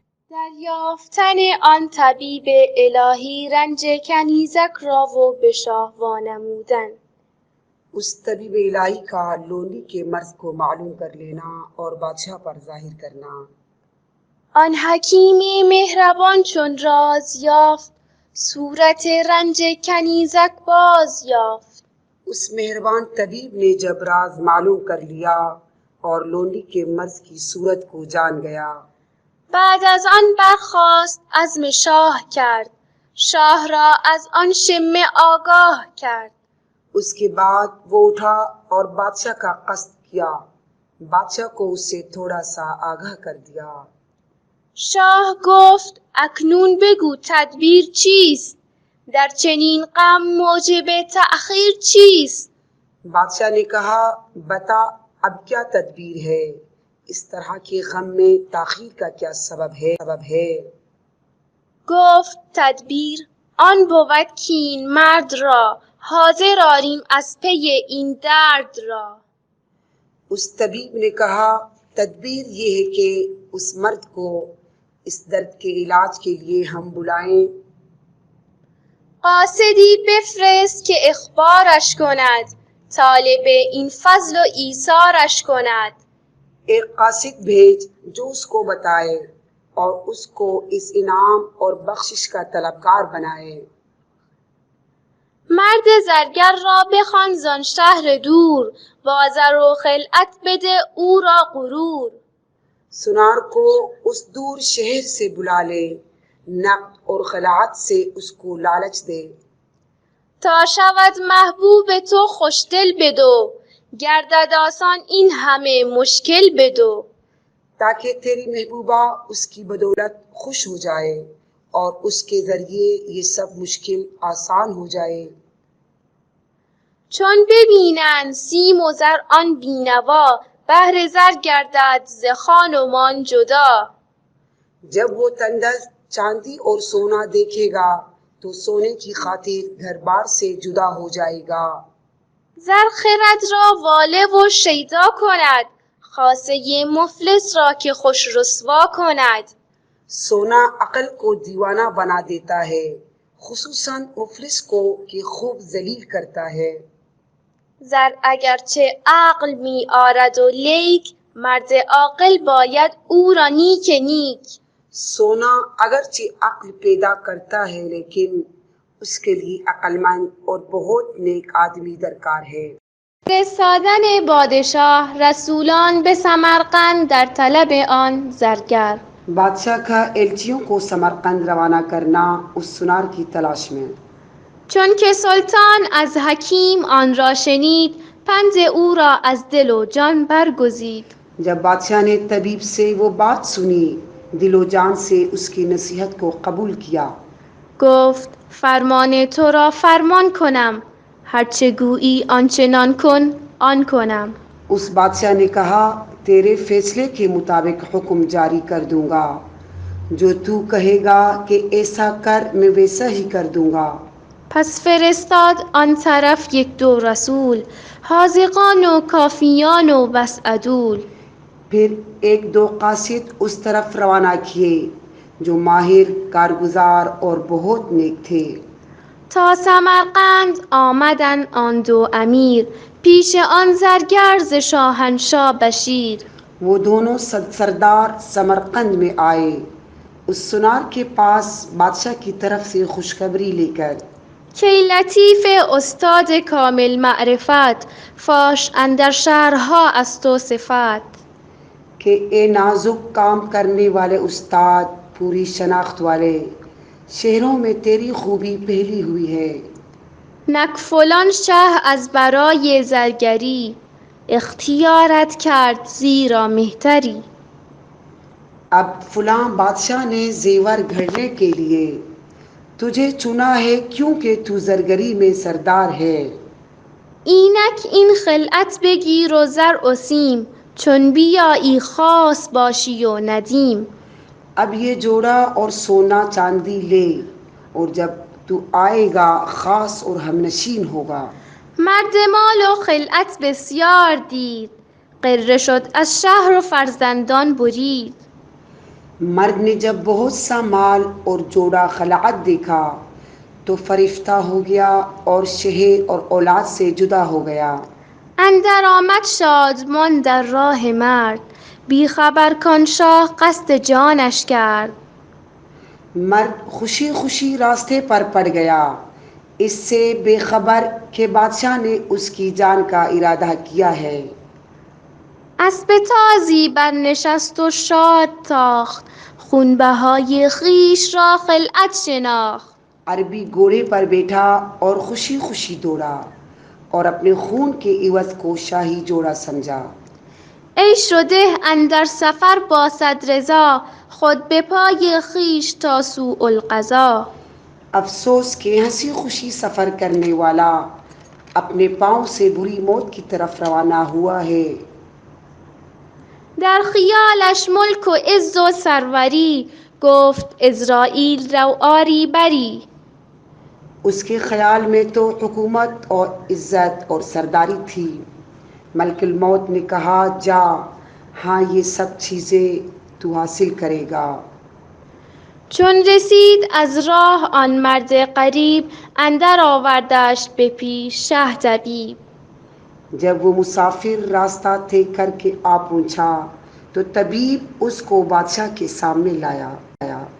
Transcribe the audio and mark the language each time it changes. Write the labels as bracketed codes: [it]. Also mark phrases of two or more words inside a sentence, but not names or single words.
[fa] دریافتن آن طبیب الهی رنج کنیزک را و به شاه وانمودن. [ur] اس طبیب الہی کا لونڈی کے مرض کو معلوم کر لینا اور بادشاہ پر ظاہر کرنا. [fa] آن حکیم مهربان چون راز یافت، صورت رنج کنیزک باز یافت. [ur] اس مہربان طبیب نے جب راز معلوم کر لیا اور لونڈی کے مرض کی صورت کو جان گیا. [fa] بعد از آن برخاست عزم شاه کرد، شاه را از آن شمه آگاه کرد. [ur] اس کے بعد وہ اٹھا اور بادشاہ کا قصد کیا، بادشاہ کو اس سے تھوڑا سا آگاہ کر دیا. [fa] شاه گفت اکنون بگو تدبیر چیست؟ در چنین غم موجب تأخیر چیست؟ [ur] بادشاہ نے کہا بتا اب کیا تدبیر ہے، اس طرح کے غم میں تاخیر کا کیا سبب ہے؟ [fa] گفت تدبیر آن بود کاین مرد را حاضر آریم از پی این درد را. [ur] اس طبیب نے کہا تدبیر یہ ہے کہ اس مرد کو اس درد کے علاج کے لیے ہم بلائیں. [fa] قاصدی بفرست که اخبارش کند، طالب این فضل و ایثارش کند. [ur] ایک قاصد بھیج جو اس کو بتائے اور اس کو اس انعام اور بخشش کا طلبگار بنائے. [fa] مرد زرگر را بخوان زان شهر دور، با زر و خلعت بده او را غرور. [ur] سنار کو اس دور شہر سے بلا لے، نقد اور خلاعت سے اس کو لالچ دے. [fa] تا شود محبوب تو خوشدل بدو، گردد آسان این همه مشکل بدو. [ur] تاکہ تیری محبوبہ اس کی بدولت خوش ہو جائے اور اس کے ذریعے یہ سب مشکل آسان ہو جائے. [fa] چون ببینند سیم و زر آن بینوا، بهر زر گردد ز خان و مان جدا. [ur] جب وہ تندرست چاندی اور سونا دیکھے گا تو سونے کی خاطر گھر بار سے جدا ہو جائے گا. [fa] زر خرد را واله و شیدا کند، خاصه مفلس را که خوش رسوا کند. [ur] سونا عقل کو دیوانہ بنا دیتا ہے، خصوصاً مفلس کو کہ خوب ذلیل کرتا ہے. [fa] زر اگرچه عقل می آرد و لیک، مرد عاقل باید او را نیک نیک. [ur] سونا اگرچہ عقل پیدا کرتا ہے لیکن اس کے لیے عقل مند اور بہت نیک آدمی درکار ہے. [fa] فرستادن پادشاه رسولان به سمرقند در طلب آن زرگر. [ur] بادشاہ کا ایلچیوں کو سمرقند روانہ کرنا اس سنار کی تلاش میں. [fa] چون که سلطان از حکیم آن را شنید، پند او را از دل و جان برگزید. [ur] جب بادشاہ نے طبیب سے وہ بات سنی، دل و جان سے اس کی نصیحت کو قبول کیا. [fa] گفت فرمان تو را فرمان کنم، هرچه گویی آنچنان کن آن کنم. [ur] اس بادشاہ نے کہا تیرے فیصلے کے مطابق حکم جاری کر دوں گا، جو تو کہے گا کہ ایسا کر میں ویسا ہی کر دوں گا. [fa] پس فرستاد آن طرف یک دو رسول، حاذقان و کافیان و بس عدول. [ur] پھر ایک دو قاصد اس طرف روانہ کیے جو ماہر کارگزار اور بہت نیک تھے. [fa] تا سمرقند آمدن آن دو امیر، پیش آن زرگر ز شاهنشاه بشیر. [ur] وہ دونوں سردار سمرقند میں آئے اس سنار کے پاس بادشاہ کی طرف سے خوشخبری لے کر. [fa] که لطیف استاد کامل معرفت، فاش اندر شهرها از تو صفت. [ur] کہ اے نازک کام کرنے والے استاد پوری شناخت والے، شہروں میں تیری خوبی پھیلی ہوئی ہے. [fa] نک فلان شه از برای زرگری، اختیارت کرد زیرا مهتری. [ur] اب فلاں بادشاہ نے زیور گھڑنے کے لیے تجھے چنا ہے کیونکہ تو زرگری میں سردار ہے. [fa] اینک این خلعت بگیر و زر و سیم، چون بیایی خاص باشی و ندیم. [ur] اب یہ جوڑا اور سونا چاندی لے اور جب تو آئے گا خاص اور ہم نشین ہوگا. [fa] مرد مال و خلعت بسیار دید، غره شد از شهر و فرزندان برید. [ur] مرد نے جب بہت سا مال اور جوڑا خلعت دیکھا تو فریفتہ ہو گیا اور شہر اور اولاد سے جدا ہو گیا. [fa] اندر آمد شادمان در راه مرد، بی خبر کان شاه قصد جانش کرد. [ur] مرد خوشی خوشی راستے پر پڑ گیا، اس سے بے خبر کہ بادشاہ نے اس کی جان کا ارادہ کیا ہے. [fa] اسب تازی برنشست و شاد تاخت، خونبهای خویش را خلعت شناخت. [ur] عربی گھوڑے پر بیٹھا اور خوشی خوشی دوڑا اور اپنے خون کے عوض کو شاہی جوڑا سمجھا. [fa] عیش و ده اندر سفر با صد رضا، خود به پای خویش تا سوء القضا. [ur] افسوس کہ ہنسی خوشی سفر کرنے والا اپنے پاؤں سے بری موت کی طرف روانہ ہوا ہے. [fa] در خیالش ملک و عز و سروری، گفت عزرائیل رو آری بری. [ur] اس کے خیال میں تو حکومت اور عزت اور سرداری تھی. ملک الموت نے کہا جا، ہاں یہ سب چیزیں تو حاصل کرے گا. [fa] چون رسید از راه آن مرد غریب، اندر آوردش به پیش شه طبیب. [ur] جب وہ مسافر راستہ طے کر کے آ پہنچا تو طبیب اس کو بادشاہ کے سامنے لایا.